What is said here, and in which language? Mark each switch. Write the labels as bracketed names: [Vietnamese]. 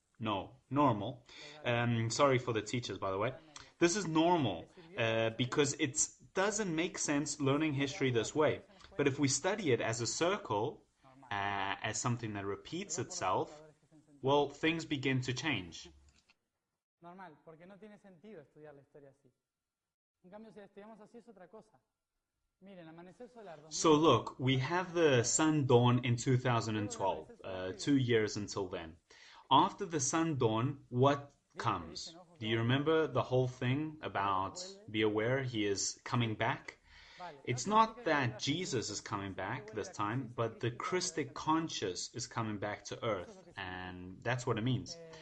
[English] No, normal. Sorry for the teachers, by the way. This is normal because it doesn't make sense learning history this way. But if we study it as a circle, as something that repeats itself, well, things begin to change. [Spanish] Normal, porque no tiene sentido estudiar la historia así. En cambio, si la estudiamos así es otra cosa. Miren, amanecer solar. [English] So look, we have the sun dawn in 2012, 2 years until then. After the sun dawn, what comes? Do you remember the whole thing about be aware he is coming back? It's not that Jesus is coming back this time, but the Christic conscious is coming back to earth, and that's what it means.